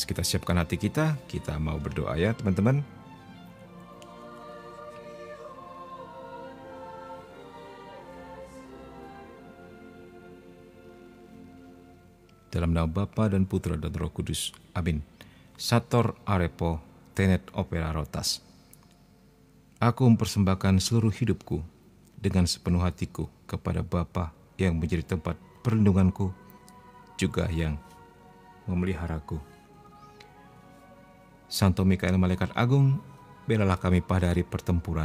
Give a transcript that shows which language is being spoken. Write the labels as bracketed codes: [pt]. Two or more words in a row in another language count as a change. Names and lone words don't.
[id] Kita siapkan hati kita mau berdoa ya teman-teman. Dalam nama Bapa dan Putra dan Roh Kudus. Amin. [la] Sator arepo tenet opera rotas. [id] Aku mempersembahkan seluruh hidupku dengan sepenuh hatiku kepada Bapa yang menjadi tempat perlindunganku, juga yang memeliharaku. Santo Mikael Malaikat Agung, belalah kami pada hari pertempuran.